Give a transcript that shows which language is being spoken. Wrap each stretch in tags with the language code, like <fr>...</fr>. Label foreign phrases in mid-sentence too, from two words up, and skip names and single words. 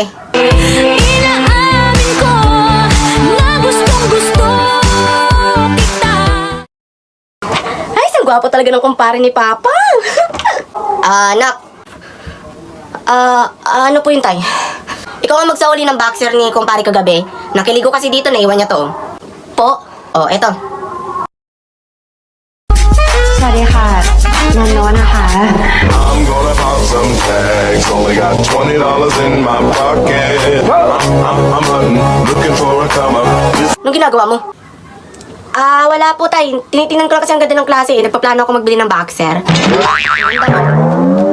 <tl>Inaamin ko na gustong gusto kita. gwapo talaga ng kumpare ni Papa. Anak. Ano po yun, tay? Ikaw ang magsauli ng boxer ni kumpare kagabi. Nakiligo kasi dito, naiwan niya to. Po? Oh, eto.</tl> <th>สวัสดีค่ะนันโนนะคะ</th> <en>I'm gonna pop some tags. Only got $20 in my pocket. I'm hunting, looking for a come up.</en> <tl>Anong ginagawa mo? Wala po, tay. Tinitingnan ko lang kasi ang ganda ng klase. Nagpaplano ako magbili ng boxer. Ang ganda mo.</tl>